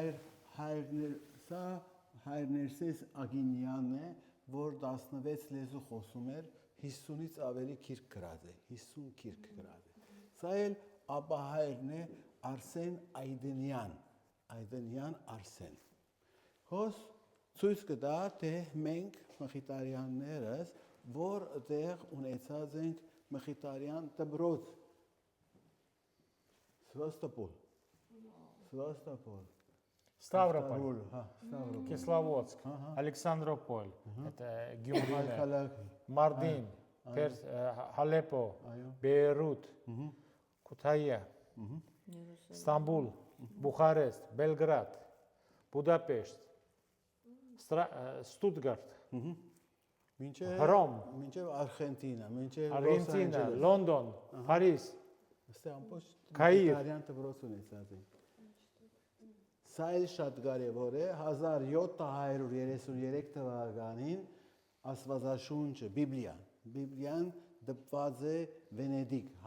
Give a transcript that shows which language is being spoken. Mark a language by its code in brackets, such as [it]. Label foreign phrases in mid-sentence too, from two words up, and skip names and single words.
[hy] Հայրներսես Ագինյանն է, որ 16 լեզու խոսում էր, 50-ից ավելի քիրք գրած է, 50 քիրք գրած է։ Սա էլ ապահայրն է Արսեն Այդենյան Արսեն։ Հոս ցույց կտա, թե մենք մխիտարյաններս որտեղ ունեցած ենք մխիտարյան դպրոց։ Սվաստոպոլ, Stavropol, Stavropol, Kislovodsk, Aleksandropol, это Gyumri, Mardin, Haleppo, Beirut, Kutaia, Ստամբուլ, Բուխարեստ, Բելգրադ, Բուդապեշտ, Ստուտգարտ, Հռոմ, մինչև Արխենտինա, մինչև Արգենտինա, Լոնդոն, Փարիզ, Քայիվ դպրոց ունեցած են։ Սա էլ շատ կարևոր է, 1733 թվականին Աստվածաշունչը, Բիբլիան դպված է Վենեդիկ